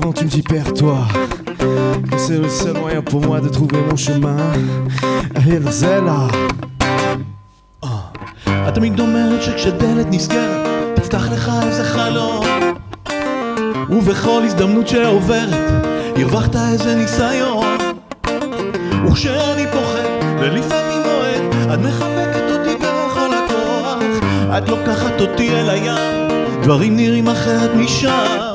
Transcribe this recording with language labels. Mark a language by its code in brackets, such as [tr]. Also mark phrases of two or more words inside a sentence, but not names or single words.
[fr] dis perds-toi, que c'est le seul moyen pour moi de trouver mon chemin. Zella. [he] את תמיד אומרת שכשדלת נסגרת תפתח לך איזה חלום, ובכל הזדמנות שעוברת הרווחת איזה ניסיון. וכשאני פוחד ולפעמים מועד, את מחבקת אותי בכל הכוח, את לוקחת אותי אל הים, דברים נראים אחרת משם.